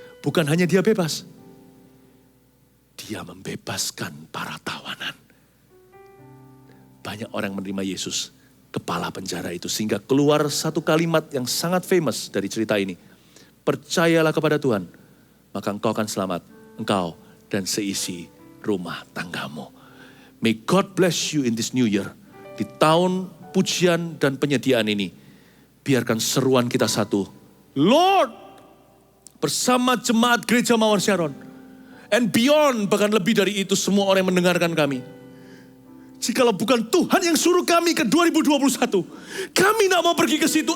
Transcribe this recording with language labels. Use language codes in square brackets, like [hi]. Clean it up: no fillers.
[id] Bukan hanya dia bebas, dia membebaskan para tawanan. Banyak orang menerima Yesus, kepala penjara itu. Sehingga keluar satu kalimat yang sangat famous dari cerita ini. Percayalah kepada Tuhan, maka engkau akan selamat. Engkau dan seisi rumah tanggamu. [en] May God bless you in this new year. [id] Di tahun pujian dan penyediaan ini, biarkan seruan kita satu. Lord, bersama jemaat gereja Mawar Sharon, [en] and beyond, [id] bahkan lebih dari itu, semua orang yang mendengarkan kami. Jikalau bukan Tuhan yang suruh kami ke 2021, kami tidak mau pergi ke situ.